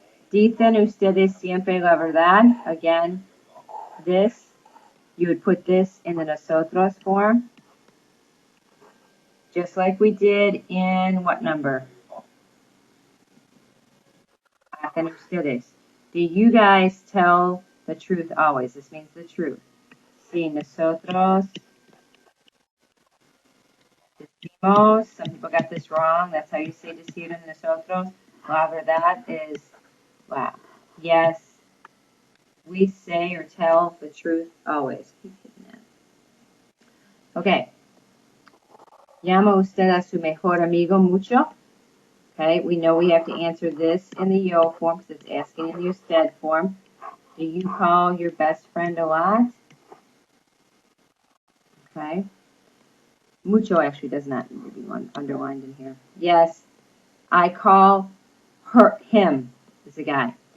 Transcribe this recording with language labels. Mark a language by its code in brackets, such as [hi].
[es] Dicen ustedes siempre la verdad. [en] Again, this, you would put this in the nosotros form. Just like we did in what number? [es] Hacen ustedes. [en] Do you guys tell the truth always? This means the truth. [es] Sí, nosotros decimos. [en] Some people got this wrong. That's how you say [es] decir en nosotros. La verdad [en] is la. Yes, we say or tell the truth always. Okay. [es] ¿Llama usted a su mejor amigo mucho? [en] Okay, we know we have to answer this in the yo form because it's asking in the usted form. Do you call your best friend a lot? Okay. Mucho actually does not need to be underlined in here. Yes, I call him. Is a guy.